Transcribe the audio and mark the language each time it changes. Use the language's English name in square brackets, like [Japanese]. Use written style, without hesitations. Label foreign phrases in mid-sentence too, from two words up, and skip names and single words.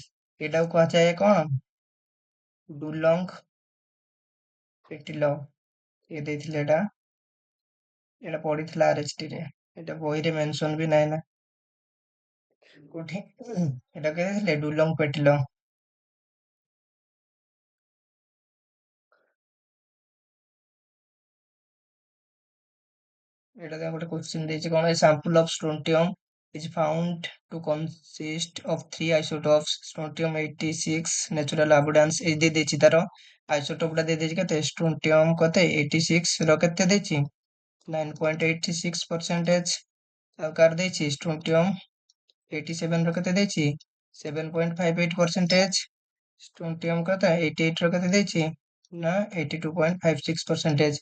[Odia] ଏଟାକୁ କୁହାଯାଏ କଣ ଡୁଲଙ୍ଗ ପେଟିଲ, ଇଏ ଦେଇଥିଲେ ଏଟା ପଢିଥିଲା ଆରଏଚଟି ରେ, ଏଟା ବହିରେ ମେନସନ ବି ନାହିଁ ନା କୋଉଠି। ଏଟା କିଏ ଦେଇଥିଲେ ଡୁଲଙ୍ଗ ପେଟିଲ। ଏଟା ଗୋଟେ କ୍ୱେଶ୍ଚିନ୍ ଦେଇଛି କଣ, [English] a sample of strontium is found to consist of 3 isotopes strontium 86 natural abundance। [Odia] ଏଇ ଦେଇଛି ତାର ଆଇସୋଟୋପ ଟା ଦେଇଛି କେତେ ଷ୍ଟ୍ରୋଣ୍ଟିୟମ କେତେ 86 ର କେତେ ଦେଇଛି 9.86%। ଆଉ କାର ଦେଇଛି ଷ୍ଟ୍ରୋଣ୍ଟିୟମ 87 ର କେତେ ଦେଇଛି 7.58%। ଷ୍ଟ୍ରୋଣ୍ଟିୟମ କେତେ 88 ର କେତେ ଦେଇଛି ନା 82.56%।